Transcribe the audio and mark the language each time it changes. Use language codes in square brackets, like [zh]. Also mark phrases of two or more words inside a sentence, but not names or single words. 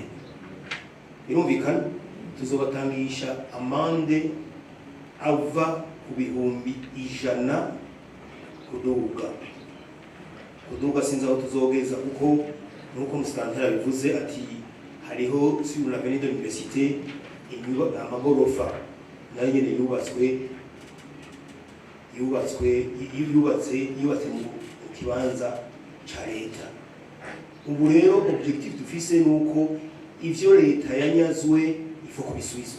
[rn] Birumvikana, tuzobatangisha amande ava ku bihumbi 100 kuduga sinzi aho tuzogeza, kuko nuko musitantera bivuze ati hariho [fr] sur l'avenue de l'université [rn] amagorofa nayo nyene yubatse mu kibanza ca leta. Ubu rero objectif dufise nuko ivyo leta yanyazwe ifo kubisubizwa.